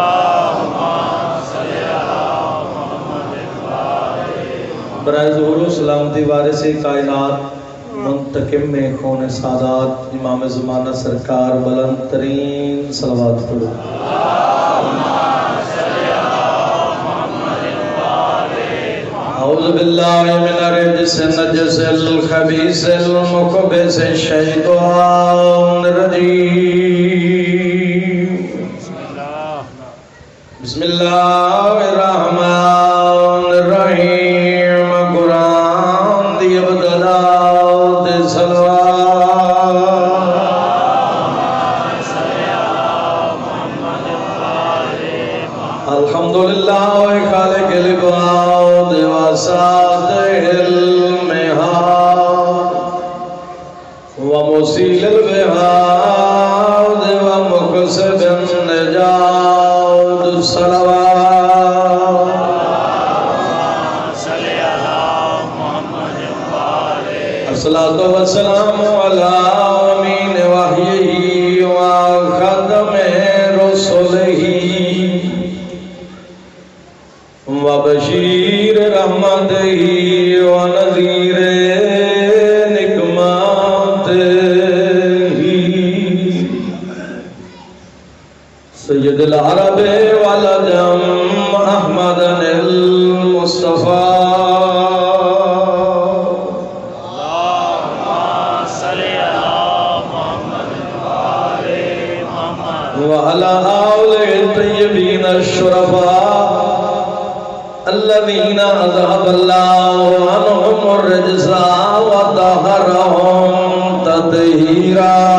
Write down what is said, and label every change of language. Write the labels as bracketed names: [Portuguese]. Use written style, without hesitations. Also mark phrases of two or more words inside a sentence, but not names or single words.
[Urdu] برائے ظہور و سلامتی وارث کائنات منتقم میں خون سادات امام زمانہ سرکار بلند ترین صلوات پڑھو۔ [Arabic] اعوذ باللہ من الرجس النجس الخبیث المخبث الشیطان الرجیم۔ بسم اللہ الرحمن الرحیم۔ [Punjabi] قرآن دی ابتدا تے صلوات۔ [Arabic] الحمدللہ خالق العباد وساطع المہاد ومسیل البہاد ومقصد النجات صلوات۔ الصلاة والسلام على امین وحیہ وخاتم رسلہ وبشیر رحمتہ ونذیر نقمتہ، سید العرب والعجم احمد المصطفیٰ۔ وعلى آله الطيبين الشرفاء الذين أذهب الله عنهم الرجس وطهرهم تطهيرا۔